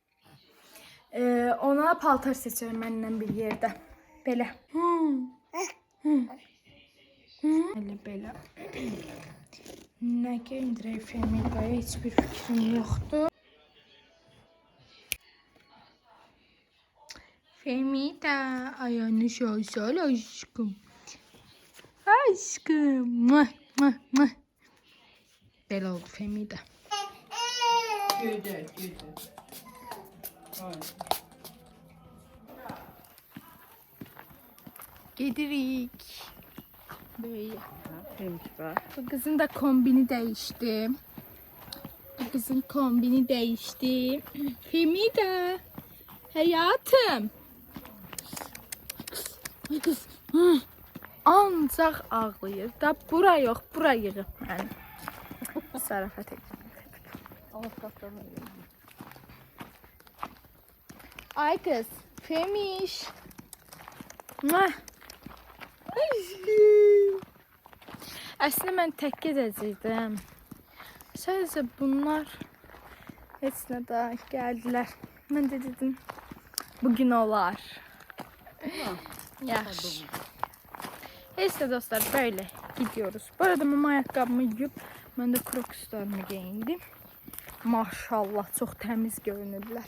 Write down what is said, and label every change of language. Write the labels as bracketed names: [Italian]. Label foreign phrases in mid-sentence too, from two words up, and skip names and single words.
[Azerbaijani] Ona paltar seçerim məndən bir yerdə. Belə. Belə. Nə geyindirək Femidaya heç bir fikrim yoxdur. Femida, [Turkish] ayağını şöyle aşkım. [Azerbaijani] Aşkım. Mwah, mwah, mwah. Belə oldu Femida. [Turkish] Güzel. [Azerbaijani] Gedirik. [Turkish] Böyle. Bu kızın da kombini değişti. Bu kızın kombini değişti. Femida. Hayatım. Ay kız. [Azerbaijani] Ancaq ağlayır. Da bura yox, bura yığıb məni. Zarafat edirəm. Ay kız, Femiş. Mwah. Aşkım. Əslində mən tək gedəcəkdim. Sadəcə bunlar heç nə də gəldilər. Mən də dedim, bugün olar. Yaxşı. Heç də dostlar, [Turkish] böyle gidiyoruz. [Azerbaijani] Bu arada [Turkish] mama ayakkabımı yuyup, [Azerbaijani] mən də krokslarımı geyindim. [Turkish] Maşallah, çok temiz görünürlər.